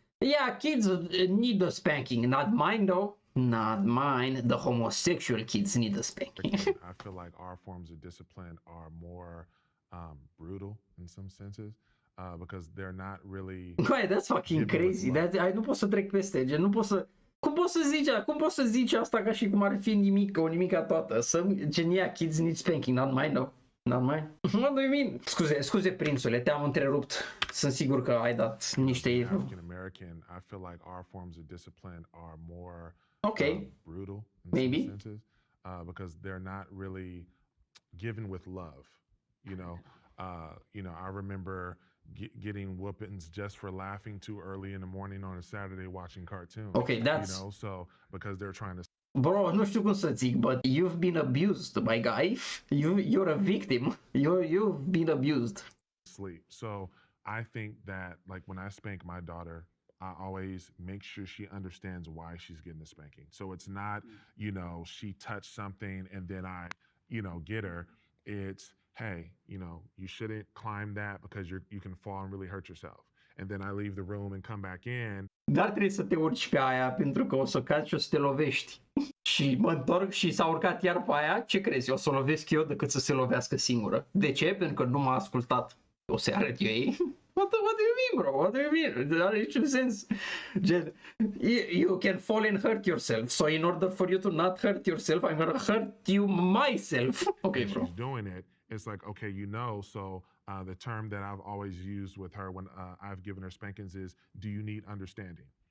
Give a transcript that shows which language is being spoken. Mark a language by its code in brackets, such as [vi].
[en] Yeah, kids need a spanking. Not mine, though. Not mine. The homosexual kids need a spanking. I feel like our forms of discipline are more brutal in some senses because they're not really... Băi, that's fucking crazy. [ro] Nu pot să trec peste, gen, nu pot să... Cum poți să zici asta ca și cum ar fi nimic, o nimica toată? [en] Gen, yeah, kids need spanking. Not mine, though. Not mine. What do you mean? [ro] Scuze, prințule, te-am întrerupt. Sunt sigur că ai dat niște... [en] African American, I feel like our forms of discipline are more brutal in some senses because they're not really given with love. You know, I remember getting whoopings just for laughing too early in the morning on a Saturday watching cartoons. Okay, that's... You know, so because they're trying to... Bro, [ro] nu știu cum să zic, [en] but you've been abused, my guy. You're a victim. You've been abused. Sleep. So I think that, like, when I spank my daughter, I always make sure she understands why she's getting the spanking. So it's not, you know, she touched something and then I, you know, get her. It's, hey, you know, you shouldn't climb that because you can fall and really hurt yourself. And then I leave the room and come back in. [ro] Dar trebuie să te urci pe aia pentru că o să cazi și o să te lovești. Și mă întorc și s-a urcat iar pe aia, ce crezi? O să o lovesc eu decât să se lovească singură. De ce? Pentru că nu m-a ascultat. O să arăt eu ei. [en] What do you mean, bro? What do you mean? [ro] Are niciun sens. [en] Gen, you can fall and hurt yourself. So in order for you to not hurt yourself, I'm gonna hurt you myself. Okay, bro. She's doing it. It's like, okay, you know, so the term that I've always used with her when I've given her spankings is, do you need understanding?